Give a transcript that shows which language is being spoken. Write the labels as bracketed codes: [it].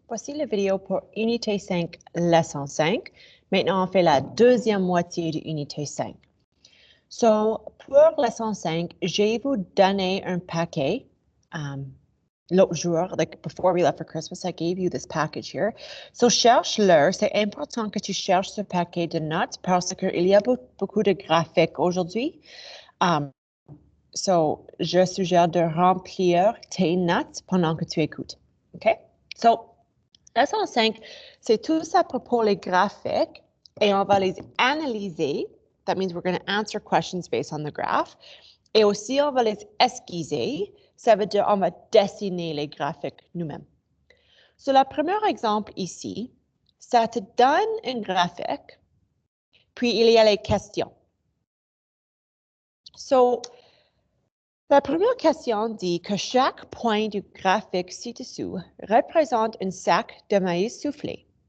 [fr] Voici la vidéo pour Unité 5, leçon 5. Maintenant, on fait la deuxième moitié de Unité 5. So, pour leçon 5, j'ai vous donné un paquet. L'autre jour, [en] like before we left for Christmas, I gave you this package here. [fr] So, cherche-le. C'est important que tu cherches ce paquet de notes parce qu'il y a beaucoup de graphiques aujourd'hui. So, je suggère de remplir tes notes pendant que tu écoutes. OK? So, leçon 5, c'est tout ça à propos les graphiques et on va les analyser. [en] That means we're going to answer questions based on the graph. [fr] Et aussi, on va les esquisser. Ça veut dire on va dessiner les graphiques nous-mêmes. So, le premier exemple ici, ça te donne un graphique, puis il y a les questions. So, la première question dit que chaque point du graphique ci-dessous représente un sac de maïs soufflé.